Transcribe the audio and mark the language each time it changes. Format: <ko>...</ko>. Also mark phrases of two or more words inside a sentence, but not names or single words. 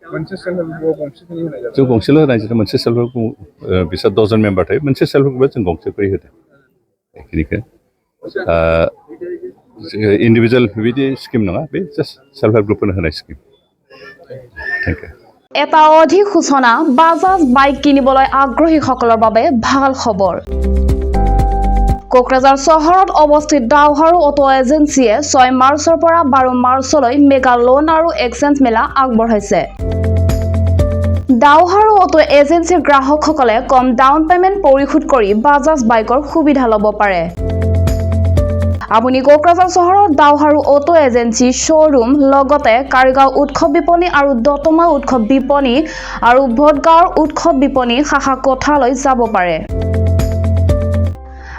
<brx>जों गंसेल' होनाय जादों मोनसे</brx> <en>self help</en> <brx>बिसोर 10 मेम्बार थायो मोनसे</brx> <en>self help</en> <brx>ग्रुपआ जों गंसे करि होदों बेखिनिखौ इन्डिभिजुवेल बेबायदि स्किम नङा बे</brx> <en>just self help</en> <brx>ग्रुपफोरनो होनाय स्किम</brx> <en>thank you</en> <as>এটা অধিক সূচনা বাজাজ বাইক কিনিবলৈ আগ্ৰহীসকলৰ বাবে ভাল খবৰ কোকৰাঝাৰ চহৰত অৱস্থিত দাওহাৰু অটো এজেন্সিয়ে 6 মাৰ্চৰ পৰা 12 মাৰ্চলৈ</as> <en>mega loan</en> <as>আৰু এক্সচেঞ্জ মেলা আগবঢ়াইছে দাওহাৰু অটো এজেন্সিৰ গ্ৰাহকসকলে কম</as> <en>down payment</en> <as>পৰিশোধ কৰি বাজাজ বাইকৰ সুবিধা ল'ব পাৰে আপুনি কোকৰাঝাৰ চহৰত দাওহাৰু অটো এজেন্সি শ্ব'ৰুম লগতে কাৰিগাঁও উৎসৱ বিপণী আৰু দতমা উৎসৱ বিপণী আৰু ভোটগাঁৱৰ উৎসৱ বিপণী শাখা কোঠালৈ যাব পাৰে</as>